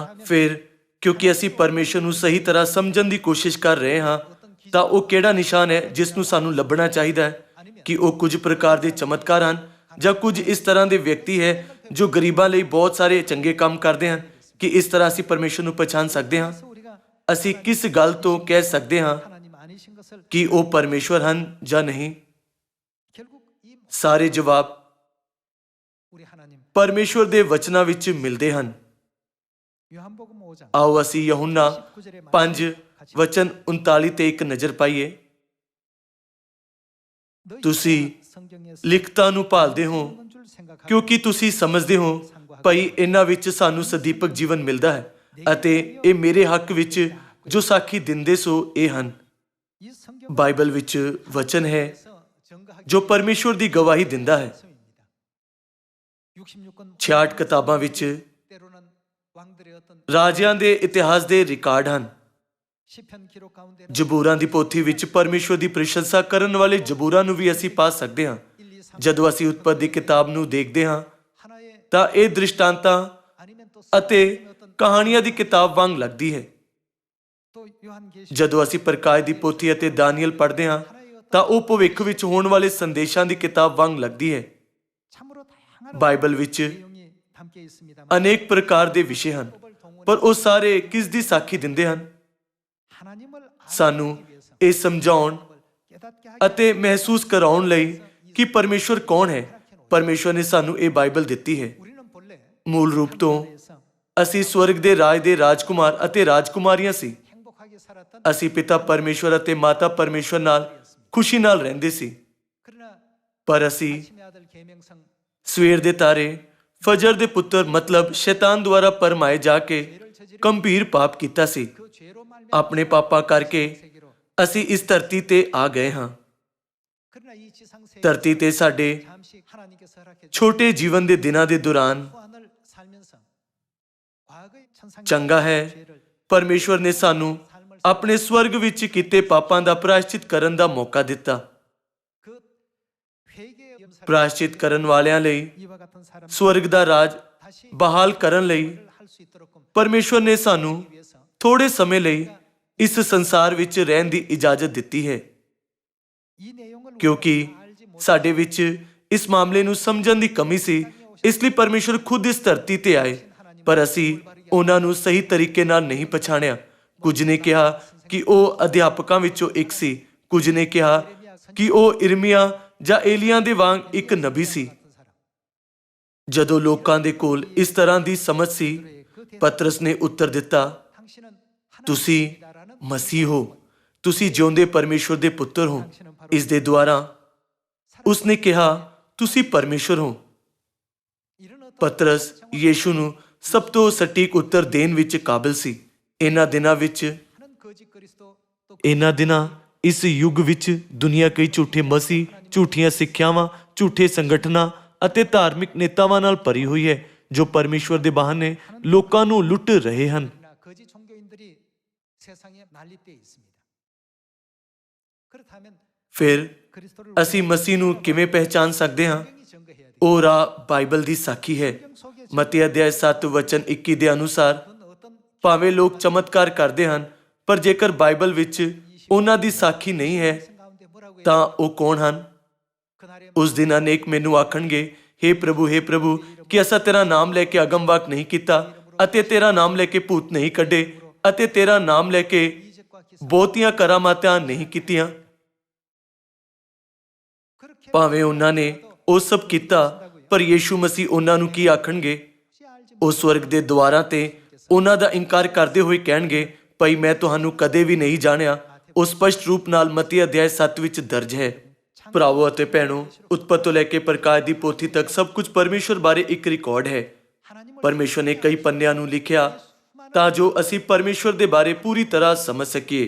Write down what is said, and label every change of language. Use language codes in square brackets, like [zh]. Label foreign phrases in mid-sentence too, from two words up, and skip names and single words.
[pa] ਫਿਰ ਕਿਉਂਕਿ ਅਸੀਂ ਪਰਮੇਸ਼ਵਰ ਨੂੰ ਸਹੀ ਤਰ੍ਹਾਂ ਸਮਝਣ ਦੀ ਕੋਸ਼ਿਸ਼ ਕਰ ਰਹੇ ਹਾਂ, ਤਾਂ ਉਹ ਕਿਹੜਾ ਨਿਸ਼ਾਨ ਹੈ ਜਿਸ ਨੂੰ ਸਾਨੂੰ ਲੱਭਣਾ ਚਾਹੀਦਾ ਹੈ? ਕਿ ਉਹ ਕੁਝ ਪ੍ਰਕਾਰ ਦੇ ਚਮਤਕਾਰ ਹਨ ਜਾਂ ਕੁਝ ਇਸ ਤਰ੍ਹਾਂ ਦੇ ਵਿਅਕਤੀ ਹੈ ਜੋ ਗਰੀਬਾਂ ਲਈ ਬਹੁਤ ਸਾਰੇ ਚੰਗੇ ਕੰਮ ਕਰਦੇ ਹਨ? ਕਿ ਇਸ ਤਰ੍ਹਾਂ ਅਸੀਂ ਪਰਮੇਸ਼ਵਰ ਨੂੰ ਪਛਾਣ ਸਕਦੇ ਹਾਂ? [ko] 우리가 [pa] ਅਸੀਂ ਕਿਸ ਗੱਲ ਤੋਂ ਕਹਿ ਸਕਦੇ ਹਾਂ [ko] 하나님 아니신 것을 [pa] ਕਿ ਉਹ ਪਰਮੇਸ਼ਵਰ ਹਨ ਜਾਂ ਨਹੀਂ? [ko] 결국 이 [pa] ਸਾਰੇ ਜਵਾਬ [ko] 우리 하나님 [pa] ਪਰਮੇਸ਼ਵਰ ਦੇ ਵਚਨਾਂ ਵਿੱਚ ਮਿਲਦੇ ਹਨ। [ko] 요한복음 5장 [pa] ਆਓ ਅਸੀਂ ਯਹੋਨਾ [ko] 19절의 [pa] 5 ਵਚਨ 39 ਤੇ ਇੱਕ ਨਜ਼ਰ ਪਾਈਏ। ਤੁਸੀਂ [ko] 성경에서 [pa] ਲਿਖਤਾਂ ਨੂੰ ਭਾਲਦੇ ਹੋ [ko] 있는 줄 생각하고 [pa] ਕਿਉਂਕਿ ਤੁਸੀਂ ਸਮਝਦੇ ਹੋ ਭਈ ਇਹਨਾਂ ਵਿੱਚ ਸਾਨੂੰ ਸਦੀਪਕ ਜੀਵਨ ਮਿਲਦਾ ਹੈ ਅਤੇ ਇਹ ਮੇਰੇ ਹੱਕ ਵਿੱਚ ਜੋ ਸਾਖੀ ਦਿੰਦੇ ਸੋ ਇਹ ਹਨ। [ko] 이 성경 [pa] ਬਾਈਬਲ ਵਿੱਚ ਵਚਨ ਹੈ [ko] 증거하기 [pa] ਜੋ ਪਰਮੇਸ਼ਵਰ ਦੀ ਗਵਾਹੀ ਦਿੰਦਾ ਹੈ। [ko] 말씀입니다. 66권 [pa] 66 ਕਿਤਾਬਾਂ ਵਿੱਚ [ko] 때로는 왕들의 어떤 [pa] ਰਾਜਿਆਂ ਦੇ ਇਤਿਹਾਸ ਦੇ ਰਿਕਾਰਡ ਹਨ। [ko] 시편 기록 가운데 [pa] ਜ਼ਬੂਰਾਂ ਦੀ ਪੋਥੀ ਵਿੱਚ ਪਰਮੇਸ਼ਵਰ ਦੀ ਪ੍ਰਸ਼ੰਸਾ ਕਰਨ ਵਾਲੇ ਜ਼ਬੂਰਾਂ ਨੂੰ ਵੀ ਅਸੀਂ ਪਾ ਸਕਦੇ ਹਾਂ। 1, 2, 3 ਜਦੋਂ ਅਸੀਂ ਉਤਪਤ ਦੀ ਕਿਤਾਬ ਨੂੰ ਦੇਖਦੇ ਹਾਂ [ko] 하나의 [pa] ਤਾਂ ਇਹ ਦ੍ਰਿਸ਼ਟਾਂਤਾਂ [ko] 아니면 또 [pa] ਅਤੇ ਕਹਾਣੀਆਂ ਦੀ ਕਿਤਾਬ ਵਾਂਗ ਲੱਗਦੀ ਹੈ। [ko] 또 요한계시 [pa] ਜਦੋਂ ਅਸੀਂ ਪ੍ਰਕਾਸ਼ ਦੀ ਪੋਥੀ ਅਤੇ ਦਾਨੀਏਲ ਪੜ੍ਹਦੇ ਹਾਂ ਤਾਂ ਉਹ ਭਵਿੱਖ ਵਿੱਚ ਹੋਣ ਵਾਲੇ ਸੰਦੇਸ਼ਾਂ ਦੀ ਕਿਤਾਬ ਵਾਂਗ ਲੱਗਦੀ ਹੈ। [ko] 참으로 다양한 [pa] ਬਾਈਬਲ ਵਿੱਚ [ko] 내용이 담겨 있습니다. [pa] ਅਨੇਕ ਪ੍ਰਕਾਰ ਦੇ ਵਿਸ਼ੇ ਹਨ, ਪਰ ਉਹ ਸਾਰੇ ਕਿਸ ਦੀ ਸਾਖੀ ਦਿੰਦੇ ਹਨ? [ko] 하나님을 [pa] ਸਾਨੂੰ ਇਹ ਸਮਝਾਉਣ [ko] 깨닫게 [pa] ਅਤੇ [ko] 하기 [pa] ਮਹਿਸੂਸ ਕਰਾਉਣ ਲਈ ਕਿ ਪਰਮੇਸ਼ਵਰ ਕੌਣ ਹੈ। ਪਰਮੇਸ਼ਵਰ ਨੇ ਸਾਨੂੰ ਇਹ ਬਾਈਬਲ ਦਿੱਤੀ ਹੈ। [ko] 우리는 본래 [pa] ਮੂਲ ਰੂਪ ਤੋਂ [ko] 에서 [pa] ਅਸੀਂ ਸਵਰਗ ਦੇ ਰਾਜ ਦੇ ਰਾਜਕੁਮਾਰ ਅਤੇ ਰਾਜਕੁਮਾਰੀਆਂ ਸੀ। [ko] 행복하게 살았던 [pa] ਅਸੀਂ ਪਿਤਾ ਪਰਮੇਸ਼ਵਰ ਅਤੇ ਮਾਤਾ ਪਰਮੇਸ਼ਵਰ ਨਾਲ ਖੁਸ਼ੀ ਨਾਲ ਰਹਿੰਦੇ ਸੀ। [ko] 그러나 [pa] ਪਰ ਅਸੀਂ [ko] 아침의 아들 계명성 [pa] ਸਵੇਰ ਦੇ ਤਾਰੇ ਫਜਰ ਦੇ ਪੁੱਤਰ ਮਤਲਬ ਸ਼ੈਤਾਨ ਦੁਆਰਾ ਪਰਮਾਏ ਜਾ ਕੇ ਗੰਭੀਰ ਪਾਪ ਕੀਤਾ ਸੀ। [ko] 그 죄로 말미암아 [pa] ਆਪਣੇ ਪਾਪਾਂ ਕਰਕੇ [ko] 세계로 [pa] ਅਸੀਂ ਇਸ ਧਰਤੀ ਤੇ ਆ ਗਏ ਹਾਂ। [ko] 그러나 이 지상세에 [pa] ਧਰਤੀ ਤੇ ਸਾਡੇ [ko] 잠시 하나님께서 허락해 [pa] ਛੋਟੇ ਜੀਵਨ ਦੇ ਦਿਨਾਂ ਦੇ ਦੌਰਾਨ [ko] 후한을 살면서 과거의 천상 [pa] ਚੰਗਾ ਹੈ ਪਰਮੇਸ਼ਵਰ ਨੇ ਸਾਨੂੰ ਆਪਣੇ ਸਵਰਗ ਵਿੱਚ ਕੀਤੇ ਪਾਪਾਂ ਦਾ ਪ੍ਰਾਇਸ਼ਚਿਤ ਕਰਨ ਦਾ ਮੌਕਾ ਦਿੱਤਾ। [ko] 그 회개의 염사를 [pa] ਪ੍ਰਾਇਸ਼ਚਿਤ ਕਰਨ ਵਾਲਿਆਂ ਲਈ [ko] 이와 같은 사람 [pa] ਸਵਰਗ ਦਾ ਰਾਜ [ko] 다시 [pa] ਬਹਾਲ ਕਰਨ ਲਈ [ko] 할수 있도록 [pa] ਪਰਮੇਸ਼ਵਰ ਨੇ ਸਾਨੂੰ [ko] 위해서 [pa] ਥੋੜੇ ਸਮੇਂ ਲਈ ਇਸ ਸੰਸਾਰ ਵਿੱਚ ਰਹਿਣ ਦੀ ਇਜਾਜ਼ਤ ਦਿੱਤੀ ਹੈ। [ko] 이 내용을 [pa] ਕਿਉਂਕਿ [ko] 알지 못 [pa] ਸਾਡੇ ਵਿੱਚ ਇਸ ਮਾਮਲੇ ਨੂੰ ਸਮਝਣ ਦੀ ਕਮੀ ਸੀ, ਇਸ ਲਈ ਪਰਮੇਸ਼ਵਰ ਖੁਦ ਇਸ ਧਰਤੀ ਤੇ ਆਏ, ਪਰ ਅਸੀਂ ਉਹਨਾਂ ਨੂੰ ਸਹੀ ਤਰੀਕੇ ਨਾਲ ਨਹੀਂ ਪਛਾਣਿਆ। ਕੁਝ ਨੇ ਕਿਹਾ ਕਿ ਉਹ ਅਧਿਆਪਕਾਂ ਵਿੱਚੋਂ ਇੱਕ ਸੀ, ਕੁਝ ਨੇ ਕਿਹਾ ਕਿ ਉਹ ਇਰਮੀਆ ਜਾਂ ਏਲੀਆਂ ਦੇ ਵਾਂਗ ਇੱਕ ਨਬੀ ਸੀ। [ko] 같은 사람 [pa] ਜਦੋਂ ਲੋਕਾਂ ਦੇ ਕੋਲ ਇਸ ਤਰ੍ਹਾਂ ਦੀ ਸਮਝ ਸੀ, ਪਤਰਸ ਨੇ ਉੱਤਰ ਦਿੱਤਾ, [ko] 당신은 [pa] ਤੁਸੀਂ [ko] 하나님이다라는 [pa] ਮਸੀਹ ਹੋ, ਤੁਸੀਂ ਜਿਉਂਦੇ ਪਰਮੇਸ਼ਵਰ ਦੇ ਪੁੱਤਰ ਹੋ। ਇਸ ਦੇ ਦੁਆਰਾ ਉਸਨੇ ਕਿਹਾ, ਤੁਸੀਂ ਪਰਮੇਸ਼ਵਰ ਹੋ। [ko] 이런 어떤 [pa] ਪਤਰਸ ਯੀਸ਼ੂ ਨੂੰ ਸਭ ਤੋਂ ਸਟੀਕ ਉੱਤਰ ਦੇਣ ਵਿੱਚ ਕਾਬਿਲ ਸੀ। ਇਹਨਾਂ ਦਿਨਾਂ ਵਿੱਚ [ko] 하는 거짓 그리스도 또 [pa] ਇਹਨਾਂ ਦਿਨਾਂ ਇਸ ਯੁੱਗ ਵਿੱਚ ਦੁਨੀਆ ਕਈ ਝੂਠੇ ਮਸੀਹ, ਝੂਠੀਆਂ ਸਿੱਖਿਆਵਾਂ, ਝੂਠੇ ਸੰਗਠਨਾਂ ਅਤੇ ਧਾਰਮਿਕ ਨੇਤਾਵਾਂ ਨਾਲ ਭਰੀ ਹੋਈ ਹੈ, ਜੋ ਪਰਮੇਸ਼ਵਰ ਦੇ ਬਹਾਨੇ ਲੋਕਾਂ ਨੂੰ ਲੁੱਟ ਰਹੇ ਹਨ। [ko] 거짓 종교인들이 세상에 난립되어 있습니다. 그렇다면 [pa] ਫਿਰ [ko] 그리스도를 [pa] ਅਸੀਂ ਮਸੀਹ ਨੂੰ ਕਿਵੇਂ ਪਹਿਚਾਨ ਸਕਦੇ ਹਾਂ? [ko] 분명히 증거해야 돼요. [pa] ਉਹ ਰਾਹ ਬਾਈਬਲ ਦੀ ਸਾਖੀ ਹੈ। [ko] 성경 속에 [pa] ਮਤੀ ਅਧਿਆਇ 7 ਵਚਨ 21 ਦੇ ਅਨੁਸਾਰ [ko] 어떤 [pa] ਭਾਵੇਂ ਲੋਕ ਚਮਤਕਾਰ ਕਰਦੇ ਹਨ, ਪਰ ਜੇਕਰ ਬਾਈਬਲ ਵਿੱਚ ਉਹਨਾਂ ਦੀ ਸਾਖੀ ਨਹੀਂ ਹੈ [ko] 말씀 가운데 뭐라고 [pa] ਤਾਂ ਉਹ ਕੌਣ ਹਨ? [ko] 그날에 [pa] ਉਸ ਦਿਨ ਅਨੇਕ ਮੈਨੂੰ ਆਖਣਗੇ, ਹੇ ਪ੍ਰਭੂ, ਕਿ ਅਸਾਂ ਤੇਰਾ ਨਾਮ ਲੈ ਕੇ ਅਗਮਵਾਕ ਨਹੀਂ ਕੀਤਾ ਅਤੇ ਤੇਰਾ ਨਾਮ ਲੈ ਕੇ ਭੂਤ ਨਹੀਂ ਕੱਢੇ ਅਤੇ ਤੇਰਾ ਨਾਮ ਲੈ ਕੇ [ko] 이적과 기사 [pa] ਬਹੁਤੀਆਂ ਕਰਾਮਾਤਾਂ ਨਹੀਂ ਕੀਤੀਆਂ। [ko] 그렇게 [pa] ਭਾਵੇਂ ਉਹਨਾਂ ਨੇ ਉਹ ਸਭ ਕੀਤਾ, ਪਰ ਯੀਸ਼ੂ ਮਸੀਹ ਉਹਨਾਂ ਨੂੰ ਕੀ ਆਖਣਗੇ? [ko] 혹시 알지 [pa] ਉਹ ਸਵਰਗ ਦੇ ਦੁਆਰਾਂ ਤੇ ਉਹਨਾਂ ਦਾ ਇਨਕਾਰ ਕਰਦੇ ਹੋਏ ਕਹਿਣਗੇ, ਭਈ ਮੈਂ ਤੁਹਾਨੂੰ ਕਦੇ ਵੀ ਨਹੀਂ ਜਾਣਿਆ। ਉਹ ਸਪਸ਼ਟ ਰੂਪ ਨਾਲ ਮਤੀ ਅਧਿਆਇ 7 ਵਿੱਚ ਦਰਜ ਹੈ। ਭਰਾਵੋ ਅਤੇ ਭੈਣੋ, ਉਤਪਤ ਤੋਂ ਲੈ ਕੇ ਪ੍ਰਕਾਸ਼ ਦੀ ਪੋਥੀ ਤੱਕ ਸਭ ਕੁਝ ਪਰਮੇਸ਼ਵਰ ਬਾਰੇ ਇੱਕ ਰਿਕਾਰਡ ਹੈ। [ko] 하나님을 [pa] ਪਰਮੇਸ਼ਵਰ ਨੇ ਕਈ ਪੰਨਿਆਂ ਨੂੰ ਲਿਖਿਆ ਤਾਂ ਜੋ ਅਸੀਂ ਪਰਮੇਸ਼ਵਰ ਦੇ ਬਾਰੇ ਪੂਰੀ ਤਰ੍ਹਾਂ ਸਮਝ ਸਕੀਏ।